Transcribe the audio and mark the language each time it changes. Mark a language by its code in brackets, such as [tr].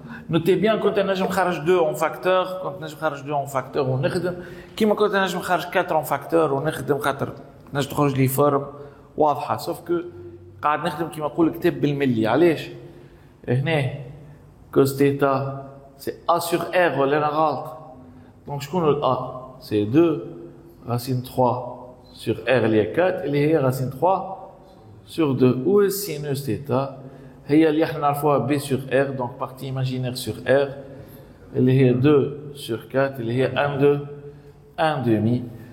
[fr] Notez bien quand on a 2 en facteur. Quand on a 2 en facteur on [ar] نخدم كيما [fr] quand on a 4 en facteur on [ar] نخدم خاطر نجم تخرج لي فورم واضحة. [fr] sauf que [ar] قاعد نخدم كيما نقول الكتاب بالملي. علاش؟ هنا [fr] cos θ c'est A sur R [ar] ولا أنا غلط؟ [fr] donc je connais le A c'est 2 racine 3 sur R il y a 4 [ar] اللي هي [fr] racine 3 sur 2 où est sinus θ [ar] هي اللي احنا نعرفوها [fr] B sur R donc partie imaginaire sur R اللي هي 2 sur 4 اللي هي 1 demi.